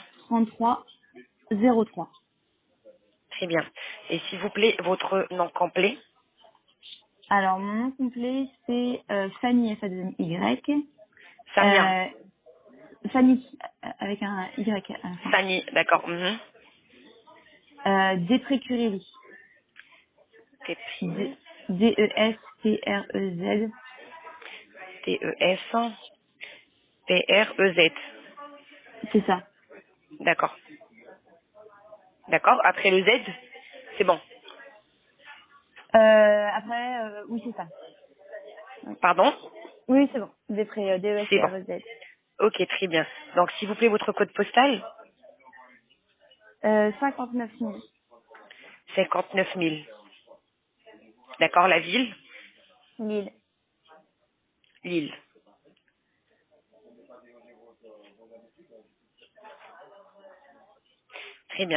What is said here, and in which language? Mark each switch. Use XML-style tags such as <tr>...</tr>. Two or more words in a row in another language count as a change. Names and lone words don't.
<fr>33 03. Très bien. Et s'il vous plaît, votre nom complet? Alors, mon nom complet, c'est Fanny F-A-2-Y. Samia. Euh, Fanny, avec un Y à la fin. Fanny, d'accord. Mhm. Desprez-Curély. T-P, D-E-S-T-R-E-Z. T-E-S, P-R-E-Z. C'est ça. D'accord. D'accord. Après le Z, c'est bon. Après, oui, c'est ça. Oui, Pardon? oui c'est bon. C'est bon. D-E-S-T-R-E-Z. Ok, très bien. Donc, s'il vous plaît, votre code postal? 59 000. 59 000. D'accord. La ville? 1000. Lille. Très bien.</fr>